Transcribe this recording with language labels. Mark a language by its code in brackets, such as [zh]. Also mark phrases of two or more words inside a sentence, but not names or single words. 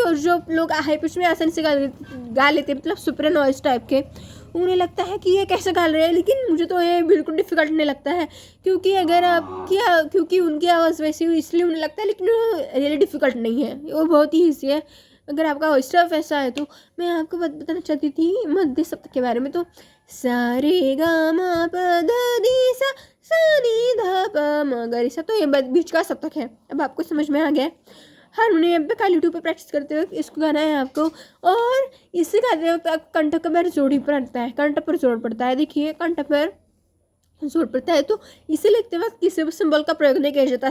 [hi] और जो लोग हाई पिच में आसानी से गा लेते हैं, मतलब [en] soprano voice type [hi] के, उन्हें लगता है कि ये कैसे गा रहे हैं, लेकिन मुझे तो ये बिल्कुल डिफ़िकल्ट नहीं लगता है। क्योंकि क्योंकि उनकी आवाज़ वैसी हुई इसलिए उन्हें लगता है, लेकिन वो [en] really difficult [hi] नहीं है, वो बहुत ही ईजी है अगर आपका [en] voice stuff [hi] ऐसा है। तो मैं आपको बताना चाहती थी मध्य सप्तक के बारे में। तो सा रे ग म प ध नि सा, सा नि ध प म ग रे सा। तो ये बीच का सप्तक है। अब आपको समझ में आ गया। हारमोनियम पे काली टू पे प्रैक्टिस करते वक्त इसको गाना है आपको, और इसे गाते वक्त आप कंठ पर जोर ही पड़ता है, कंठ पर जोर पड़ता है। देखिए कंठ पर जोर पड़ता है, तो इसे लिखते वक्त किसी भी सिंबल का प्रयोग नहीं किया जाता।